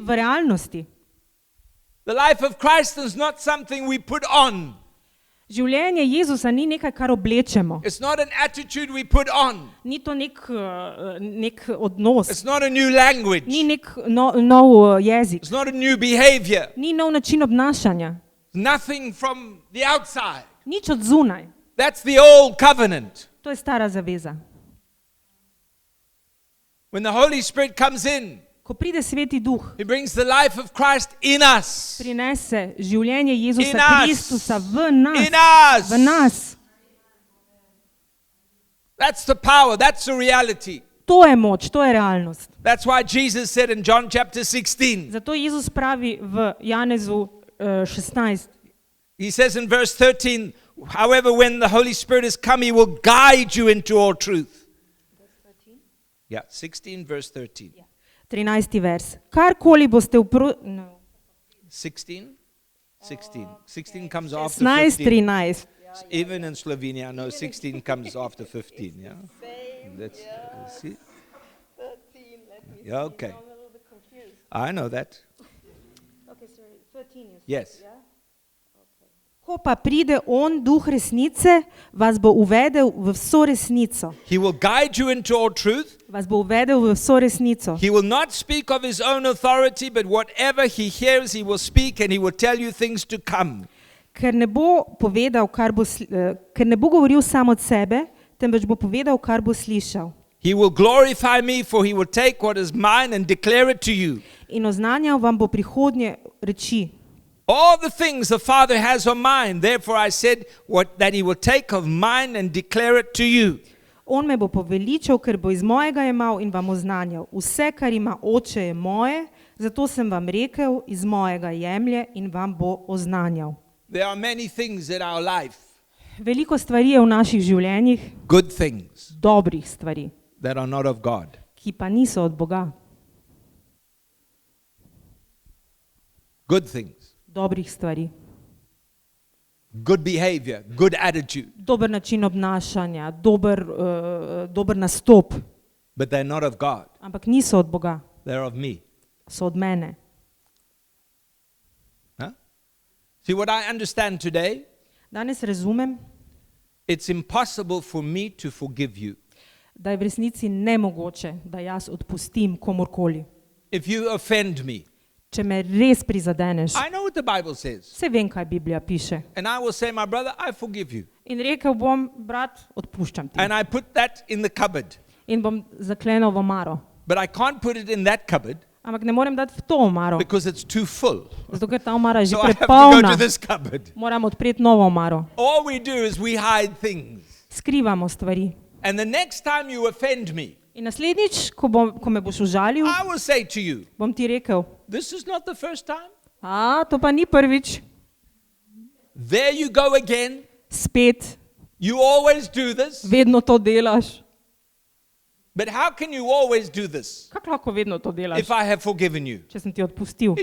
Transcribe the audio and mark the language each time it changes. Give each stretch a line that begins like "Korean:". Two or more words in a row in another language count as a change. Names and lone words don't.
Slovenian: V realnosti.
English: the life of Christ is not something we put on.
Slovenian: Življenje Jezusa ni nekaj, kar oblečemo.
English: It's not an attitude we put on.
Slovenian: Ni to nek odnos.
English: It's not a new language.
Slovenian: Ni nek nov jezik.
English: It's not a new behavior.
Slovenian: Ni nov način obnašanja.
English: Nothing from the outside.
Slovenian: Nič od zunaj.
English: That's the old covenant.
Slovenian: To je stara zaveza.
English: When the Holy Spirit comes in,
Slovenian: Ko pride Sveti Duh,
English: He brings the life of Christ in us.
Slovenian: prinese življenje Jezusa
English: In us.
Slovenian: Kristusa v nas.
English: In us.
Slovenian: V nas.
English: That's the power. That's the reality.
Slovenian: To je moč, to je realnost.
English: That's why Jesus said in John chapter 16,
Slovenian: Zato Jezus pravi v Janezu 16.
English: He says in verse 13, however, when the Holy Spirit is come, He will guide you into all truth. Yeah, 16 verse 13. 13.
Slovenian: vers. Karkoli boste
English: 16? 16 comes after 16, 15. 13. Even in Slovenia, no, 16 comes after 15. Yeah. That's, see? Yeah, okay. I know that. Yes.
Slovenian: Ko pa pride on, Duh resnice, vas bo uvedel v vso resnico.
English: He will guide you into all truth.
Slovenian: Vas bo uvedel v vso resnico.
English: He will not speak of His own authority, but whatever He hears, He will speak, and He will tell you things to come.
Slovenian: Ker ne bo govoril sam od sebe, temveč bo povedal, kar bo slišal.
English: He will glorify me, for He will take what is mine and declare it to you.
Slovenian: In oznanjal vam bo prihodnje reči.
English: All the things the Father has are mine. Therefore I said that He will take of mine and declare it to you.
Slovenian: On me bo poveličal, ker bo iz mojega jemal in vam oznanjal. Vse, kar ima Oče, je moje, zato sem vam rekel, iz mojega jemlje in vam bo oznanjal.
English: There are many things in our life,
Slovenian: Veliko stvari je v naših življenjih,
English: good things,
Slovenian: dobrih stvari,
English: that are not of God.
Slovenian: ki pa niso od Boga.
English: good things,
Slovenian: dobrih stvari,
English: good behavior, good attitude,
Slovenian: dober način obnašanja, dober nastop,
English: but they're not of God.
Slovenian: ampak niso od Boga,
English: They're of me.
Slovenian: so od mene. Huh?
English: See, what I understand today,
Slovenian: Danes razumem,
English: it's impossible for me to forgive you.
Slovenian: da je v resnici nemogoče, da jaz odpustim komurkoli.
English: If you offend me,
Slovenian: Če me res prizadeneš,
English: I know what the Bible says.
Slovenian: vse vem, kaj Biblija piše.
English: And I will say, my brother, I forgive you.
Slovenian: In rekel bom, brat, odpuščam ti.
English: And I put that in the cupboard.
Slovenian: In bom zaklenil v omaro.
English: But I can't put it in that cupboard
Slovenian: Ampak ne morem dati v to omaro,
English: because it's too full.
Slovenian: zato ker ta omara je že
English: So I have to go
Slovenian: prepolna.
English: to this cupboard.
Slovenian: Moram odpreti novo omaro.
English: All we do is we hide things.
Slovenian: Skrivamo stvari.
English: And the next time you offend me,
Slovenian: In naslednjič, ko me boš užalil,
English: I will say to you,
Slovenian: bom ti rekel,
English: this is not the first time.
Slovenian: to pa ni prvič.
English: There you go again.
Slovenian: Spet,
English: You always do this.
Slovenian: vedno to delaš.
English: But how can you always do this
Slovenian: Kako lahko vedno to delaš,
English: if I have forgiven you?
Slovenian: če sem ti odpustil?